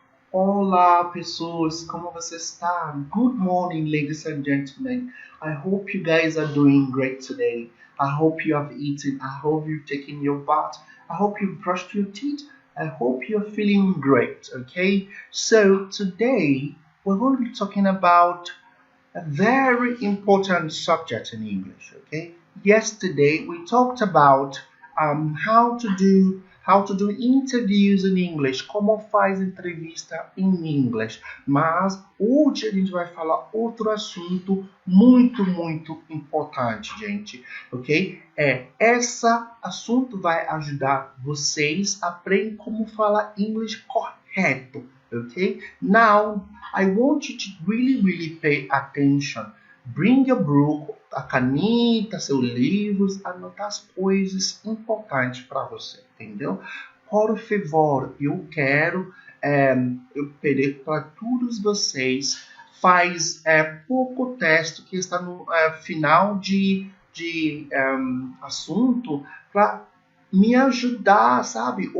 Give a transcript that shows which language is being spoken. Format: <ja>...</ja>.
<pt>Olá, pessoas, como você está?</pt> <en>Good morning, ladies and gentlemen. I hope you guys are doing great today. I hope you have eaten. I hope you've taken your bath. I hope you've brushed your teeth. I hope you're feeling great, okay? So, today we're going to be talking about a very important subject in English, okay? Yesterday we talked about how to do interviews in English,</en> <pt>como faz entrevista em inglês. Mas hoje a gente vai falar outro assunto muito importante, gente, ok? Esse assunto vai ajudar vocês a aprender como falar inglês correto, okay?</pt> <en>Now, I want you to really pay attention. Bring your book,</en> <pt>a caneta, seus livros, anotar as coisas importantes para você, entendeu? Por favor, eu quero eu pedir para todos vocês faz pouco texto que está no final de assunto para me ajudar, sabe?</pt>